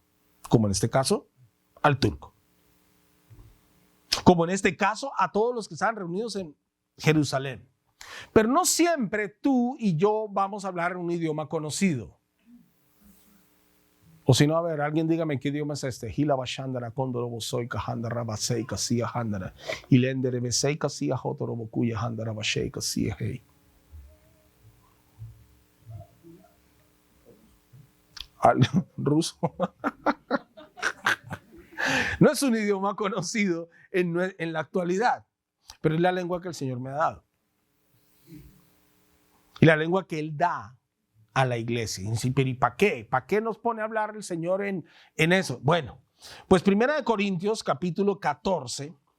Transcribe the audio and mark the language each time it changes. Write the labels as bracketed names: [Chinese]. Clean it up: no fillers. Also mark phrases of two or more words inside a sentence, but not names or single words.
[Spanish] Como en este caso, al turco. Como en este caso, a todos los que estaban reunidos en Jerusalén. Pero no siempre tú y yo vamos a hablar en un idioma conocido. O si no, a ver, alguien dígame qué idioma es este. Hila bashandara kondoro bosoy kahandara basei kasia handara. Ilendere besei kasia hotoro bokuya handara basei kasia hei. Ruso. No es un idioma conocido en la actualidad, pero es la lengua que el Señor me ha dado. Y la lengua que Él da a la iglesia. ¿Y para qué? ¿Para qué nos pone a hablar el Señor en eso? Bueno, pues 1 Corintios capítulo 14.